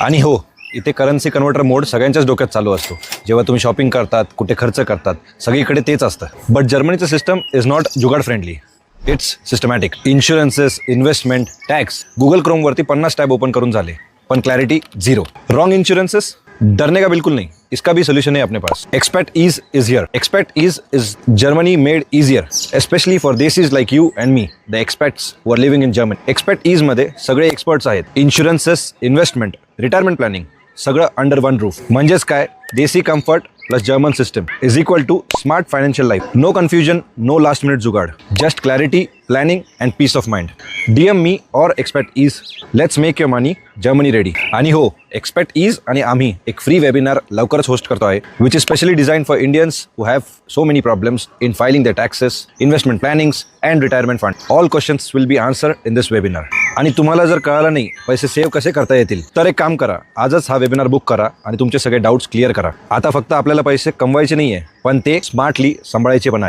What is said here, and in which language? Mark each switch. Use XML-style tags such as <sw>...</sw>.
<mr>आणि हो, इथे करन्सी कन्व्हर्टर मोड सगळ्यांच्याच डोक्यात चालू असतो. जेव्हा तुम्ही शॉपिंग करतात, कुठे खर्च करतात, सगळीकडे तेच असतं.</mr> <en>But जर्मनीचं system is not jugaad friendly. It's systematic.</en> <mr>इन्शुरन्सेस, investment, tax. Google क्रोमवरती 50 tab open करून झाले, पण</mr> <en>Clarity zero. Wrong insurances,</en> <hi>डरने का बिल्कुल नहीं, इसका भी सोल्यूशन है अपने पास.</hi> <en>Expat Ease is here. Expat Ease is Germany made easier, especially for desis like you and me, the expats who are living in Germany.</en> <mr>Expect ईज मध्ये सगळे एक्सपर्ट्स आहेत.</mr> <en>insurances, investment, retirement planning,</en> <mr>सगळं</mr> <en>Under one roof.</en> <mr>म्हणजेच काय,</mr> <en>Desi comfort plus German system is equal to smart financial life. No confusion, no last minute jugaad, just clarity, planning and peace of mind. DM me</en> <hi>और</hi> <en>Expat Ease, let's make your money Germany ready.</en> <mr>आणि हो, expect ईज आणि आम्ही एक free webinar लवकरच host करतो आहे,</mr> <en>Which is specially design for Indians who have so many problems in filing the taxes, investment plannings and retirement fund. All questions will be answer in this webinar.</en> <mr>आणि तुम्हाला जर कळालं नाही पैसे save कसे करता येतील, तर एक काम करा, आजच हा वेबिनार बुक करा आणि तुमचे सगळे डाऊट्स क्लिअर करा. आता फक्त आपल्याला पैसे कमवायचे नाही आहे, पण ते स्मार्टली सांभाळायचे पण आहे.</mr>